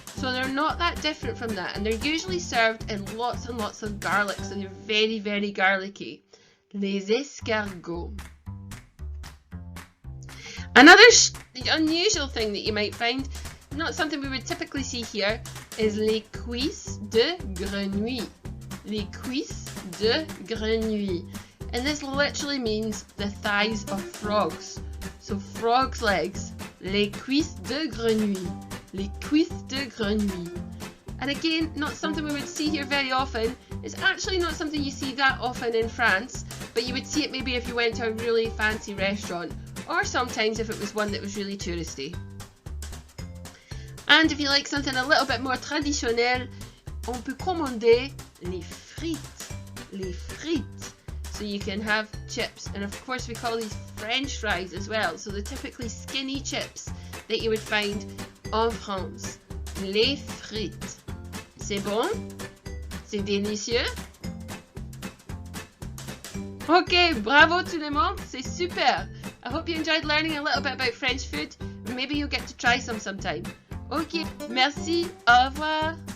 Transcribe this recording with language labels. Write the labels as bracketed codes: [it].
[en] So they're not that different from that. And they're usually served in lots and lots of garlic. So they're very, very garlicky. [fr] Les escargots. [en] Another unusual thing that you might find, not something we would typically see here, is les cuisses de grenouille. [fr] Les cuisses de grenouille. [en] And this literally means the thighs of frogs. So frog's legs. [fr] Les cuisses de grenouille. Les cuisses de grenouille. [en] And again, not something we would see here very often. It's actually not something you see that often in France, but you would see it maybe if you went to a really fancy restaurant, or sometimes if it was one that was really touristy. And if you like something a little bit more traditionnel, [fr] on peut commander les frites. Les frites. [en] So you can have chips, and of course we call these French fries as well. So the typically skinny chips that you would find en France. [fr] Les frites. C'est bon? C'est délicieux? Ok, bravo tout le monde, c'est super. [en] I hope you enjoyed learning a little bit about French food. Maybe you'll get to try some sometime. [fr] Ok, merci, au revoir.